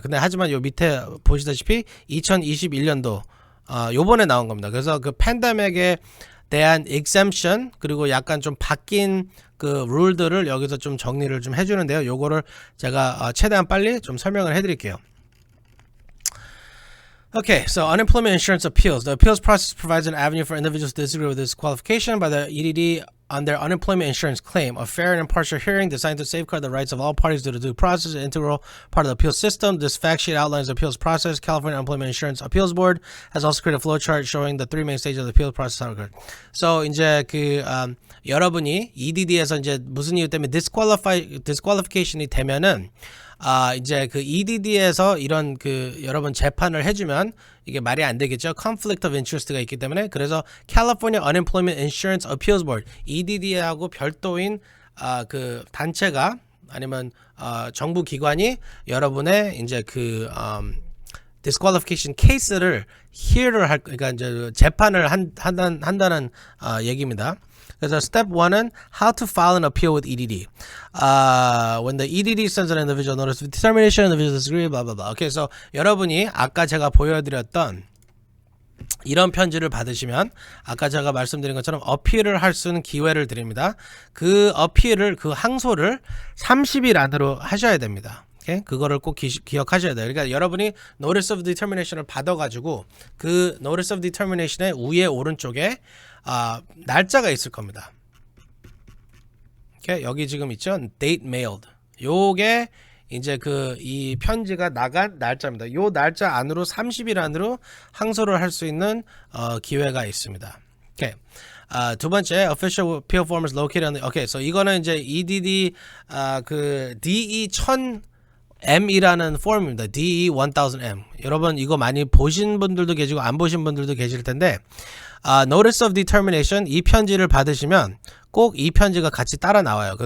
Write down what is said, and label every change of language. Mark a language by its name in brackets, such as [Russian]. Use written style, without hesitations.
[Korean] 근데 하지만 요 밑에 보시다시피 2021년도 요번에 나온 겁니다. 그래서 그 팬데믹에 대한 exemption 그리고 약간 좀 바뀐 그 룰들을 여기서 좀 정리를 좀 해주는데요. 요거를 제가 최대한 빨리 좀 설명을 해드릴게요. [English] Okay, so unemployment insurance appeals. The appeals process provides an avenue for individuals to disagree with this qualification by the EDD on their unemployment insurance claim. A fair and impartial hearing designed to safeguard the rights of all parties to the due process is an integral part of the appeals system. This fact sheet outlines the appeals process. California Unemployment Insurance Appeals Board has also created a flowchart showing the three main stages of the appeals process. [Korean] So 이제 그 여러분이 EDD에서 이제 무슨 이유 때문에 disqualification이 되면은 이제 그 EDD에서 이런 그 여러분 재판을 해주면 이게 말이 안 되겠죠. Conflict of Interest가 있기 때문에 그래서 California Unemployment Insurance Appeals Board EDD하고 별도인 그 단체가 아니면 정부 기관이 여러분의 이제 그 disqualification case를 hear를 그러니까 이제 재판을 한다는 얘기입니다. 그래서 [English] step 1은 how to file an appeal with EDD. When the EDD sends an individual notice of determination, the individual disagrees, blah blah blah. [Korean] Okay, so 여러분이 아까 제가 보여드렸던 이런 편지를 받으시면 아까 제가 말씀드린 것처럼 어필을 할 수 있는 기회를 드립니다. 그 어필을 그 항소를 30일 안으로 하셔야 됩니다. 오케이? 그거를 꼭 기억하셔야 돼요. 그러니까 여러분이 Notice of Determination을 받아가지고 그 Notice of Determination의 위에 오른쪽에 날짜가 있을 겁니다. 오케이? 여기 지금 있죠? Date mailed. 요게 이제 그 이 편지가 나간 날짜입니다. 요 날짜 안으로 30일 안으로 항소를 할 수 있는 기회가 있습니다. 오케이. 두 번째 [English] official appeal form is located on the okay. [Korean] so 이거는 이제 EDD 그 DE1000M이라는 폼입니다. DE1000M. 여러분 이거 많이 보신 분들도 계시고 안 보신 분들도 계실 텐데 Notice of Determination 이 편지를 받으시면 꼭 이 편지가 같이 따라 나와요.